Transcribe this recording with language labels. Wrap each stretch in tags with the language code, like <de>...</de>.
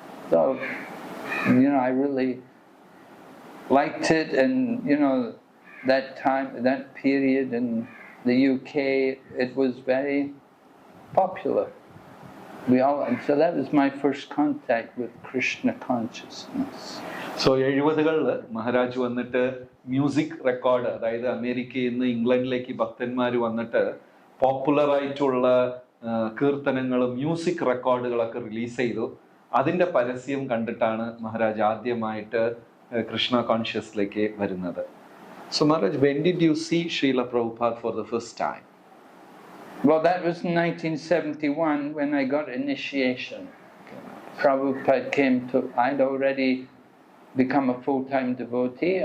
<en>So, I really liked it, and that time, that period in the UK, it was very popular. And so that was my first contact with Krishna consciousness.</en> <ml>So 70കളിൽ Maharaj വന്നിട്ട് music record, അതായത് അമേരിക്കയിൽ നിന്ന് ഇംഗ്ലണ്ടിലേക്ക് ഭക്തന്മാർ വന്നിട്ട് പോപ്പുലറായിട്ടുള്ള കീർത്തനങ്ങളും music റെക്കോർഡുകളൊക്കെ release ചെയ്തു. അതിൻ്റെ പരസ്യം കണ്ടിട്ടാണ് മഹാരാജ് ആദ്യമായിട്ട് കൃഷ്ണ കോൺഷ്യസിലേക്ക് വരുന്നത്.</ml> <en>So Maharaj, when did you see Srila Prabhupada for the first time? Well, that was in 1971 when I got initiation. Prabhupada came to, I'd already become a full-time devotee.</en>